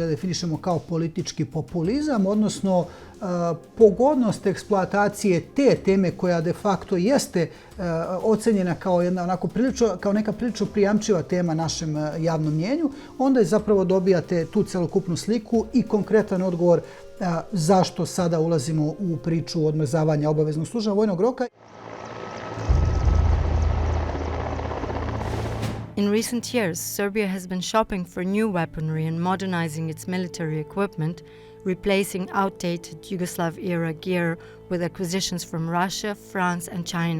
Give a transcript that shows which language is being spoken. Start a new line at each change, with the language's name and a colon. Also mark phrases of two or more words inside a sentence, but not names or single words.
Serbian: da definišemo kao politički populizam, odnosno pogodnost eksploatacije te teme koja
Latin: de facto
Serbian: jeste ocenjena kao neka prilično prijamčiva tema našem javnom mnjenju, onda zapravo dobijate tu celokupnu sliku i konkretan odgovor zašto sada ulazimo u priču odmrzavanja obaveznog služenja vojnog roka.
English: In recent years, Serbia has been shopping for new weaponry and modernizing its military equipment, replacing outdated Yugoslav-era gear with acquisitions from Russia, France and China.